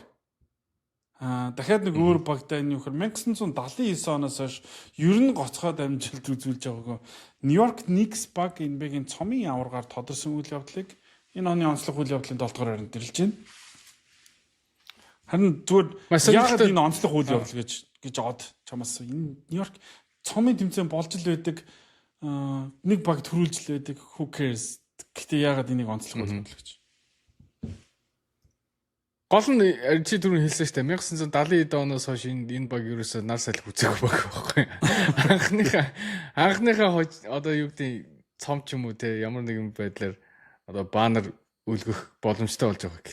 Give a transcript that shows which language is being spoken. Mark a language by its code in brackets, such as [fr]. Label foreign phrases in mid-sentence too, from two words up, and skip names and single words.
[mn] Дахиад нэг өөр багтай энэ юу гэхээр 1979 оноос хойш ер нь гоцхоод амжилт үзүүлж байгаагүй New York Knicks баг NBA-гийн цомын аваргаар тодорсон үйл явдлыг энэ оны онцлог үйл явдлын 7 дугаар байранд нэрлэж байна. Харин зүгээр Маш яагаад сонирхолтой- энэ онцлог үйл явдал гэж од чамаас энэ Нью-Йорк цомын тэмцээн болж л байдаг нэг баг төрүүлж л байдаг [en] who cares [mn] гэхдээ яагаад энийг онцлог үйл явдал гэж. Гол нь чи түрүү хэлсэн шүү дээ 1970-д оноос хойш энэ баг ерөөсөө нар салхи үзэх баг байхгүй. Анхныхаа одоо юу гэдэг цом ч юм уу те ямар нэгэн байдлаар одоо банер үлгэх боломжтой болж байгаа.